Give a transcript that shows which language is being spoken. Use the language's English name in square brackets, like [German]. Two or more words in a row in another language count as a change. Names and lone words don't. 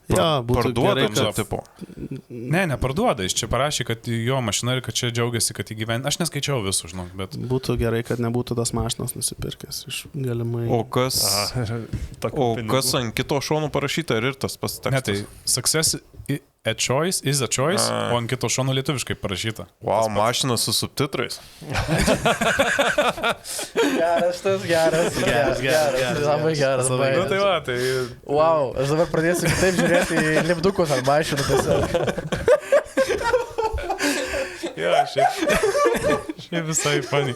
[Lithuanian] Jo, būtų parduoda, gerai, kad- tipo. Ne, neparduoda, jis čia parašė, kad jo mašina ir kad čia džiaugiasi, kad įgyvendino. Aš neskaičiau visų, žinok, bet... Būtų gerai, kad nebūtų tas mašinas nusipirkęs iš galimai. O kas ant kito šono parašyta ir tas pats Ne, tekstas? [English] tai success a choice is a choice, A. [Lithuanian] o ant kito šono lietuviškai parašyta. Wow, mašina su subtitrais. Geras, tas geras. Labai geras. Labai Nu, tai va, tai... Wow, aš dabar pradėsiu kitaip žiūrėti į lipdukus ar mašinų tiesiog. Ja, šiaip visai funny.